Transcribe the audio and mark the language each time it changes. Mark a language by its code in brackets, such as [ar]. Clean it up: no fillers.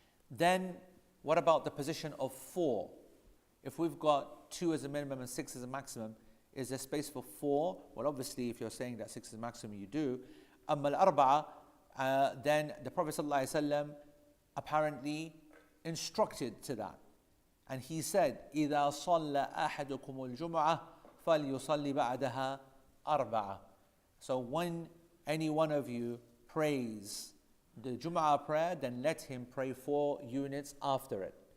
[en] Then what about the position of 4? If we've got 2 as a minimum and 6 as a maximum, is there space for 4? Well, obviously if you're saying that 6 is maximum, you do. [ar] أما الأربعة, [en] then the Prophet ﷺ apparently instructed to that. And he said, [ar] إِذَا صَلَّ أَحَدُكُمُ الْجُمْعَةِ فَلْيُصَلِّ بَعْدَهَا أَرْبَعَةً. [en] So when any one of you prays the Jum'ah prayer, then let him pray 4 units after it.